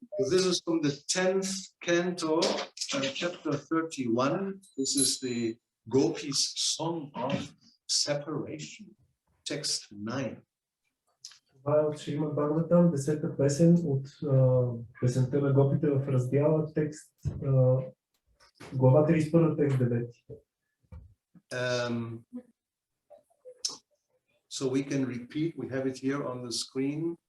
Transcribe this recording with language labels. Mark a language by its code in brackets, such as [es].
[en] This is from the 10th canto, chapter 31. This is the Gopis' song of separation, text 9. [bg] Това е от Шримад Бхагаватам, 10-та песен от песента на гопите в раздяла, текст, глава 31, текст 9. [en] So we can repeat, we have it here on the screen.